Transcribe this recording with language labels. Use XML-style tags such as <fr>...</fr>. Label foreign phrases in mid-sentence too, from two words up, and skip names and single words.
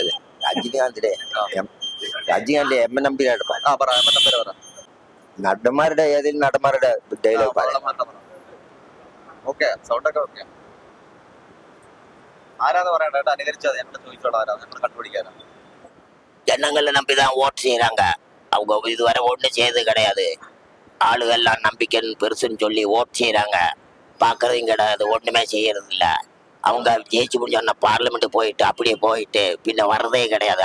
<ml>രജനീകാന്തിന്റെ എം.എൻ.നമ്പിയുടെ ആ പറ എന്നെ പേര് പറ. നടന്മാരുടെ ഏതെങ്കിലും നടന്മാരുടെ ഡയലോഗ് പറയാം. ഓക്കെ സൗണ്ടൊക്കെ ഓക്കെ. ആരാന്ന് പറയണ്ട കേട്ടോ, അനുകരിച്ചത് ഞങ്ങൾ ചോദിച്ചോളാം. ആരാ ഞങ്ങൾ കണ്ടുപിടിക്കാനാണ്.</ml> <ta>ஜனங்களை நம்பிதான் ஓட்டு செய்யறாங்க. அவங்க இதுவரை ஒண்ணு செய்யறது கிடையாது. ஆளுகள்லாம் நம்பிக்கைன்னு பெருசுன்னு சொல்லி ஓட்டு செய்யறாங்க, பாக்குறதும் கிடையாது, ஒண்ணுமே செய்யறது இல்ல. அவங்க ஜெயிச்சு முடிஞ்சோன்னா பார்லிமெண்ட் போயிட்டு அப்படியே போயிட்டு பின்ன வர்றதே கிடையாது.</ta>